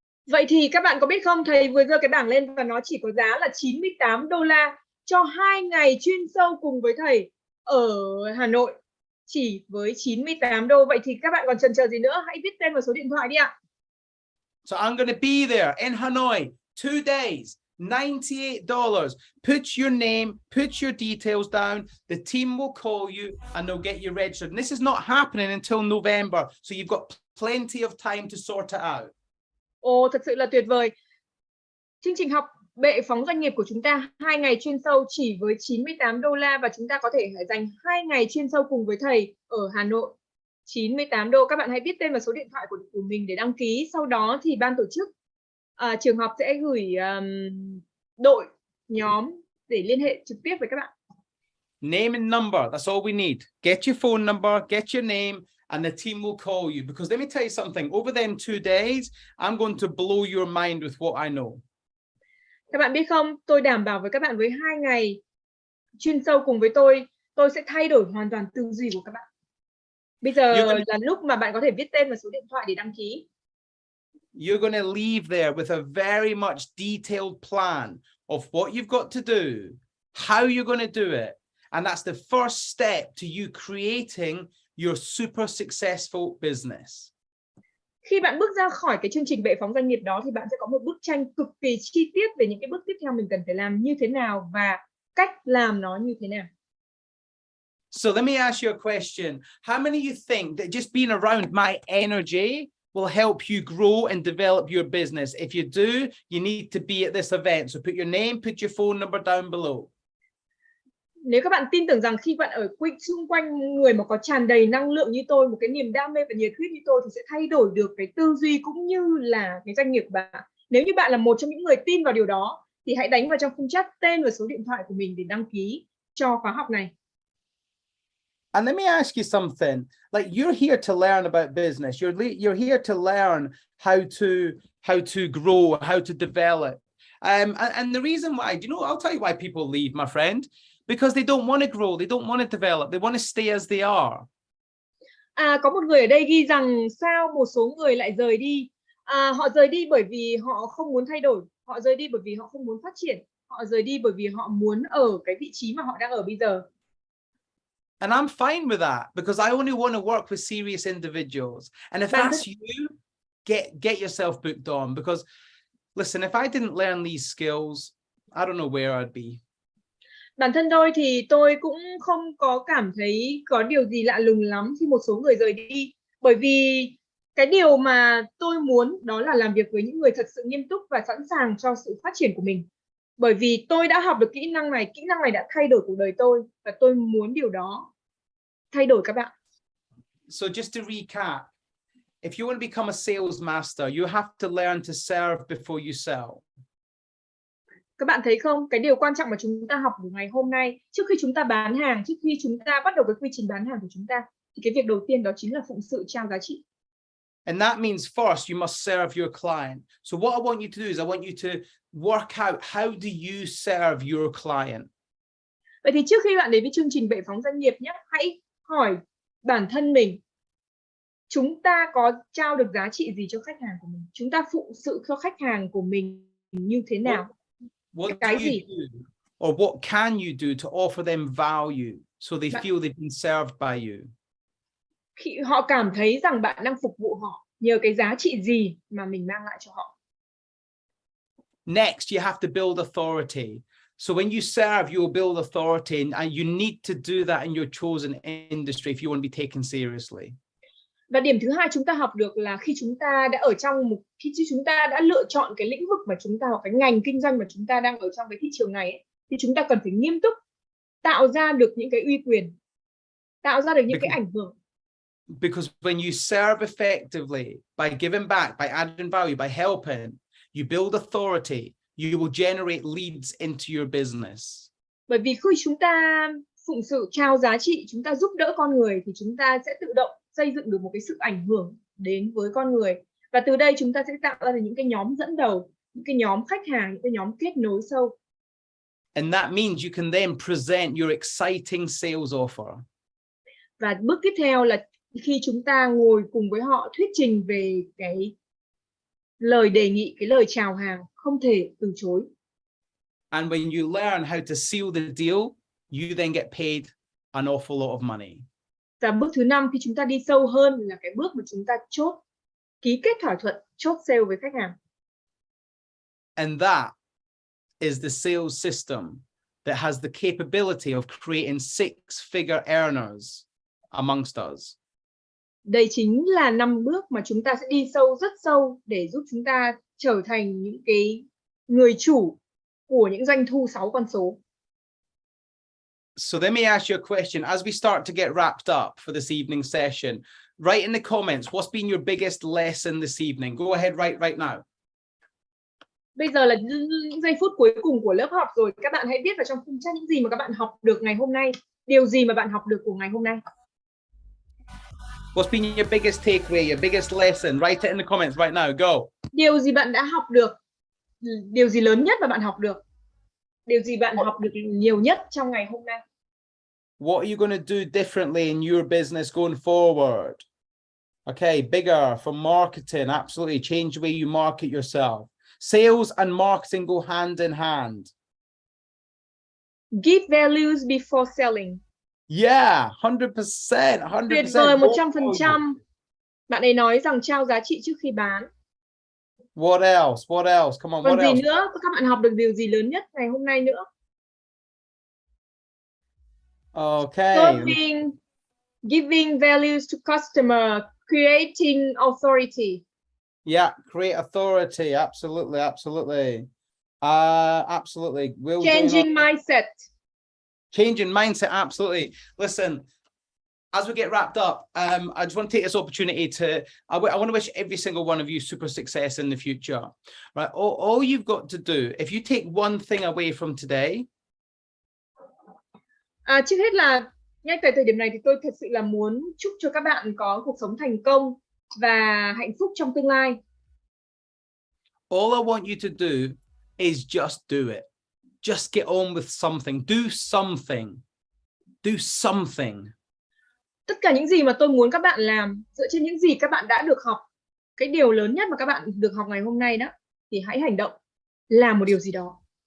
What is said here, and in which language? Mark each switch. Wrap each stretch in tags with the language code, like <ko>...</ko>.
<vi>Vậy thì các bạn có biết không, thầy vừa giơ cái bảng lên và nó chỉ có giá là $98 cho 2 ngày chuyên sâu cùng với thầy. ở Hà Nội chỉ với 98 đô. Vậy thì các bạn còn chần chờ gì nữa? Hãy viết tên và số điện thoại đi ạ.</vi> <en>So I'm going to be there in Hanoi, 2 days, $98. Put your name, put your details down. The team will call you and they'll get you registered. And this is not happening until November. So you've got plenty of time to sort it out.</en> <vi>Ồ, thật sự là tuyệt vời. Chương trình học bệ phóng doanh nghiệp của chúng ta 2 ngày chuyên sâu chỉ với 98 đô la và chúng ta có thể dành 2 ngày chuyên sâu cùng với thầy ở Hà Nội. 98 đô. Các bạn hãy viết tên và số điện thoại của mình để đăng ký. Sau đó thì ban tổ chức trường học sẽ gửi đội nhóm để liên hệ trực tiếp với các bạn.</vi> <en>Name and number, that's all we need. Get your phone number, get your name, and the team will call you. Because let me tell you something, over them 2 days, I'm going to blow your mind with what I know.</en> <vi>Các bạn biết không, tôi đảm bảo với các bạn với 2 ngày chuyên sâu cùng với tôi sẽ thay đổi hoàn toàn tư duy của các bạn. Bây giờ là lúc mà bạn có thể viết tên và số điện thoại để đăng ký.</vi> <en>You're going to leave there with a very much detailed plan of what you've got to do, how you're going to do it. And that's the first step to you creating your super successful business.</en> <vi>Khi bạn bước ra khỏi cái chương trình bệ phóng doanh nghiệp đó thì bạn sẽ có một bức tranh cực kỳ chi tiết về những cái bước tiếp theo mình cần phải làm như thế nào và cách làm nó như thế nào.</vi> <en>So let me ask you a question. How many of you think that just being around my energy will help you grow and develop your business? If you do, you need to be at this event. So put your name, put your phone number down below.</en> <vi>Nếu các bạn tin tưởng rằng khi bạn ở xung quanh người mà có tràn đầy năng lượng như tôi, một cái niềm đam mê và nhiệt huyết như tôi thì sẽ thay đổi được cái tư duy cũng như là cái doanh nghiệp của bạn. Nếu như bạn là một trong những người tin vào điều đó thì hãy đánh vào trong khung chat tên và số điện thoại của mình để đăng ký cho khóa học này.</vi> <en>And let me ask you something. Like, you're here to learn about business. You're here to learn how to grow, how to develop. And the reason why, do you know, I'll tell you why people leave, my friend. Because they don't want to grow, they don't want to develop, they want to stay as they are.</en> <vi>Có một người ở đây ghi rằng sao một số người lại rời đi. Họ rời đi bởi vì họ không muốn thay đổi, họ rời đi bởi vì họ không muốn phát triển, họ rời đi bởi vì họ muốn ở cái vị trí mà họ đang ở bây giờ.</vi> <en>And I'm fine with that because I only want to work with serious individuals. And if that's you, get yourself booked on. Because listen, if I didn't learn these skills, I don't know where I'd be.</en> <vi>Bản thân tôi thì tôi cũng không có cảm thấy có điều gì lạ lùng lắm khi một số người rời đi. Bởi vì cái điều mà tôi muốn đó là làm việc với những người thật sự nghiêm túc và sẵn sàng cho sự phát triển của mình. Bởi vì tôi đã học được kỹ năng này đã thay đổi cuộc đời tôi và tôi muốn điều đó thay đổi các bạn.</vi> <en>So just to recap, if you want to become a sales master, you have to learn to serve before you sell.</en> <vi>Các bạn thấy không? Cái điều quan trọng mà chúng ta học ngày hôm nay, trước khi chúng ta bán hàng, trước khi chúng ta bắt đầu cái quy trình bán hàng của chúng ta, thì cái việc đầu tiên đó chính là phụng sự trao giá trị.</vi> <en>And that means first you must serve your client. So what I want you to do is I want you to work out how do you serve your client.</en> <vi>Vậy thì trước khi bạn đến với chương trình bệ phóng doanh nghiệp nhé, hãy hỏi bản thân mình, chúng ta có trao được giá trị gì cho khách hàng của mình? Chúng ta phụng sự cho khách hàng của mình như thế nào?</vi> <en>What do you do? Or what can you do to offer them value so they feel they've been served by you?</en> <vi>Khi họ cảm thấy rằng bạn đang phục vụ họ nhờ cái giá trị gì mà mình mang lại cho họ.</vi> <en>Next, you have to build authority. So when you serve, you will build authority, and you need to do that in your chosen industry if you want to be taken seriously.</en> <vi>Và điểm thứ hai chúng ta học được là khi chúng ta đã ở trong khi chúng ta đã lựa chọn cái lĩnh vực mà chúng ta hoặc cái ngành kinh doanh mà chúng ta đang ở trong cái thị trường này ấy, thì chúng ta cần phải nghiêm túc tạo ra được những cái uy quyền, tạo ra được những cái ảnh hưởng.</vi> <en>Because when you serve effectively by giving back, by adding value, by helping, you build authority, you will generate leads into your business.</en> <vi>Bởi vì khi chúng ta phụng sự trao giá trị, chúng ta giúp đỡ con người thì chúng ta sẽ tự động xây dựng được một cái sự ảnh hưởng đến với con người. Và từ đây chúng ta sẽ tạo ra được những cái nhóm dẫn đầu, những cái nhóm khách hàng, những cái nhóm kết nối sâu.</vi> <en>And that means you can then present your exciting sales offer.</en> <vi>Và bước tiếp theo là khi chúng ta ngồi cùng với họ thuyết trình về cái lời đề nghị, cái lời chào hàng không thể từ chối.</vi> <en>And when you learn how to seal the deal, you then get paid an awful lot of money.</en> <vi>Và bước thứ 5 khi chúng ta đi sâu hơn là cái bước mà chúng ta ký kết thỏa thuận, chốt sale với khách hàng.</vi> <en>And that is the sales system that has the capability of creating six-figure earners amongst us.</en> <vi>Đây chính là 5 bước mà chúng ta sẽ đi sâu, rất sâu để giúp chúng ta trở thành những cái người chủ của những doanh thu 6 con số.</vi> <en>So let me ask you a question. As we start to get wrapped up for this evening session, write in the comments, what's been your biggest lesson this evening? Go ahead, write right now.</en> <vi>Bây giờ là những giây phút cuối cùng của lớp học rồi. Các bạn hãy viết vào trong khung chat những gì mà các bạn học được ngày hôm nay. Điều gì mà bạn học được của ngày hôm nay.</vi> <en>What's been your biggest takeaway, your biggest lesson? Write it in the comments right now. Go.</en> <vi>Điều gì bạn đã học được? Điều gì lớn nhất mà bạn học được? Điều gì bạn học được nhiều nhất trong ngày hôm nay?</vi> <en>What are you going to do differently in your business going forward? Okay, bigger from marketing. Absolutely. Change the way you market yourself. Sales and marketing go hand in hand. Give values before selling. Yeah, 100%. 100%.</en> <vi>Tuyệt vời, 100%. Bạn ấy nói rằng trao giá trị trước khi bán.</vi> <en>What else? What else? Come on,</en> <vi>Còn</vi> <en>what</en> <vi>gì</vi> <en>else?</en> <vi>nữa? Các bạn học được điều gì lớn nhất ngày hôm nay nữa?</vi> <en>Okay. Giving values to customer, creating authority. Yeah, create authority. Absolutely, absolutely. Absolutely. Changing mindset. Changing mindset, absolutely. Listen, as we get wrapped up, I just want to take this opportunity I want to wish every single one of you super success in the future. Right? All you've got to do, if you take one thing away from today.</en> <vi>Trước hết là ngay tại thời điểm này thì tôi thật sự là muốn chúc cho các bạn có cuộc sống thành công và hạnh phúc trong tương lai.</vi> <en>All I want you to do is just do it. Just get on with something. Do something. Do something.</en> <vi>Tất cả những gì mà tôi muốn các bạn làm dựa trên những gì các bạn đã được học. Cái điều lớn nhất mà các bạn được học ngày hôm nay đó thì hãy hành động, làm một điều gì đó.</vi>